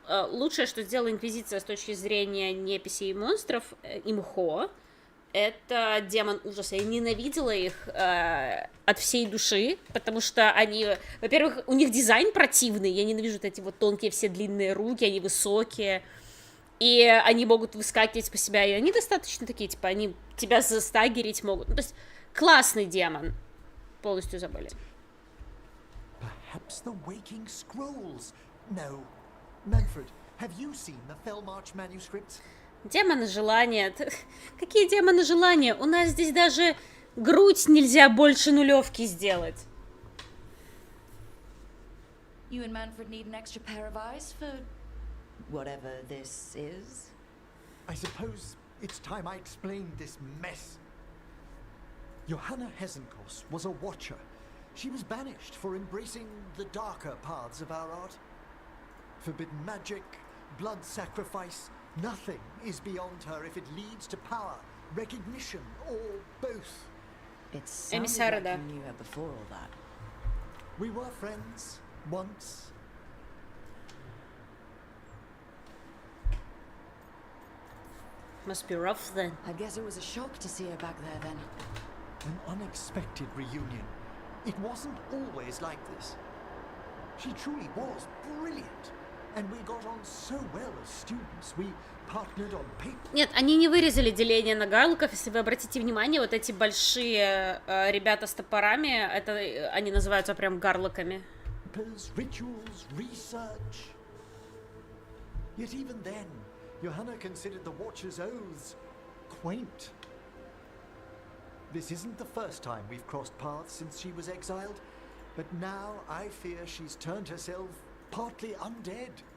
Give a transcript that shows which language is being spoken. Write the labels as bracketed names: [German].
[Russian] Лучшее, что сделала Инквизиция с точки зрения неписей и монстров, имхо, это демон ужаса. Я ненавидела их от всей души, потому что они, во-первых, у них дизайн противный, я ненавижу вот эти вот тонкие все длинные руки, они высокие, и они могут выскакивать по себя, и они достаточно такие, типа, они тебя застагерить могут. Ну, то есть, классный демон. Полностью забыли. [English] Perhaps the waking scrolls. No. Manfred, have you seen the Fellmarch manuscripts? [Russian] Демоны желания. Какие демоны желания? У нас здесь даже грудь нельзя больше нулевки сделать. [English] You and Manfred need an extra pair of eyes for whatever this is. I suppose it's time I explained this mess. Johanna Hesenkos was a watcher. She was banished for embracing the darker paths of our art. Forbidden magic, blood sacrifice, nothing is beyond her if it leads to power, recognition, or both. It sounded like you knew her before all that. We were friends, once. Must be rough then. I guess it was a shock to see her back there then. An unexpected reunion. It wasn't always like this. She truly was brilliant. And we got on so well as students. We partnered on paper. [Russian] Нет, они не вырезали деление на гарлуков. Если вы обратите внимание, вот эти большие ребята с топорами, это они называются прям гарлуками. [English] Rituals, research. Yet even then, Johanna considered the Watcher's oaths quaint. This isn't the first time we've crossed paths since she was exiled, but now I fear she's turned herself partly undead.